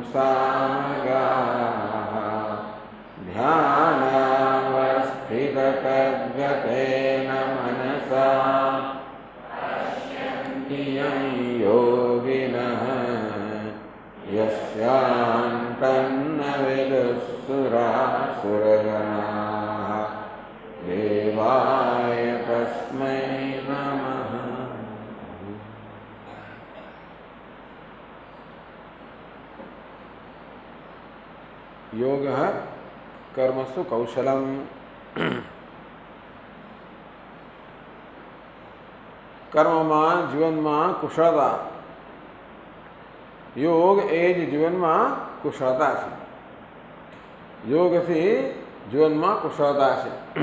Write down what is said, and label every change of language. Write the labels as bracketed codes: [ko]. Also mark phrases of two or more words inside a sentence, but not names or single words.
[sa] सामगाः ध्यानावस्थिततद्गतेन मनसा पश्यन्ति यं योगिनः यस्यान्तन्न विदुःसुरासुरगणाः देवाय तस्मै नमः। योगः कर्मसु कौशलम्। [gu] કર્મમાં જીવનમાં કુશળતા યોગ એ જ જીવનમાં કુશળતા છે। યોગથી જીવનમાં કુશળતા છે।